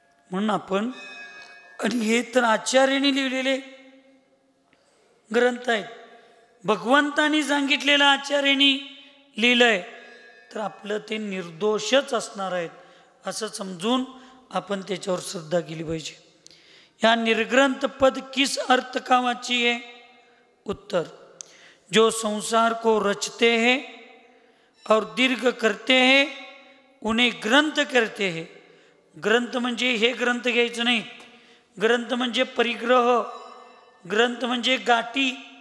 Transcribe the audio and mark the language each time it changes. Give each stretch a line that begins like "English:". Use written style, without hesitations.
Marathi: म्हणून आपण, आणि हे तर आचार्यांनी लिहिलेले ग्रंथ आहेत, भगवंतांनी सांगितलेलं आचार्यांनी लिहिलंय, तर आपलं ते निर्दोषच असणार आहेत असं समजून आपण त्याच्यावर श्रद्धा केली पाहिजे.
Hindi: या निर्ग्रंथ पद किस अर्थ का वाची है? उत्तर, जो संसार को रचते हैं और दीर्घ करते हैं उन्हें ग्रंथ कहते हैं.
Marathi: ग्रंथ म्हणजे हे ग्रंथ घ्यायचं नाही. ग्रंथ म्हणजे परिग्रह, ग्रंथ म्हणजे गाठी.